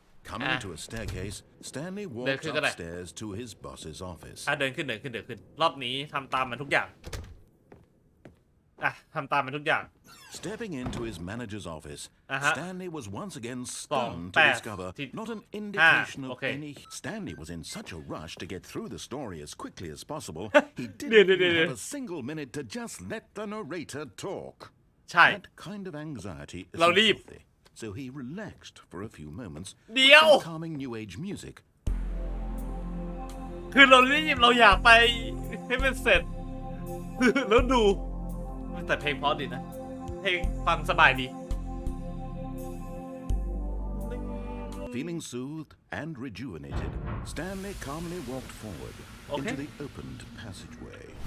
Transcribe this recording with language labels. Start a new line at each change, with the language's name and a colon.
English: Coming to a staircase, Stanley walked upstairs to his boss's office.
Thai: เดินขึ้นรอบนี้ทำตามมันทุกอย่างทำตามมันทุกอย่าง
English: Stepping into his manager's office, Stanley was once again stunned to discover not an indication of any. Stanley was in such a rush to get through the story as quickly as possible, he didn't even have a single minute to just let the narrator talk. That kind of anxiety is healthy, so he relaxed for a few moments with some calming new age music.
Thai: คือเรารีบเราอยากไปให้มันเสร็จ แล้วดูแต่เพลงเพราะดีนะเพลงฟังสบายดี
English: Feeling soothed and rejuvenated, Stanley calmly walked forward into the opened passageway.